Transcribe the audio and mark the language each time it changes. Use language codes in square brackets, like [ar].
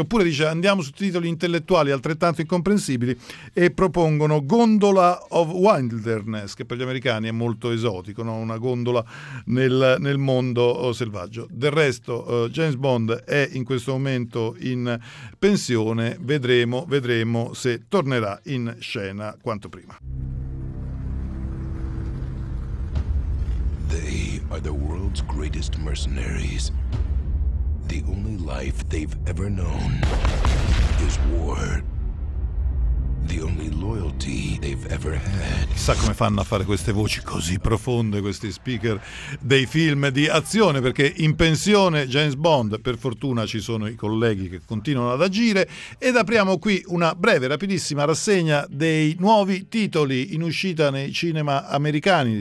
[it] Oppure dice, andiamo su titoli intellettuali altrettanto incomprensibili, e propongono Gondola of Wilderness, che per gli americani è molto esotico, una gondola nel mondo selvaggio. Del resto James Bond è in questo momento in pensione, vedremo se tornerà in scena quanto prima. [en] They are the world's greatest mercenaries. The only life they've ever known is war. The only loyalty they've ever had. [it] Chissà come fanno a fare queste voci così profonde, questi speaker dei film di azione, perché in pensione James Bond, per fortuna ci sono i colleghi che continuano ad agire. Ed apriamo qui una breve, rapidissima rassegna dei nuovi titoli in uscita nei cinema americani.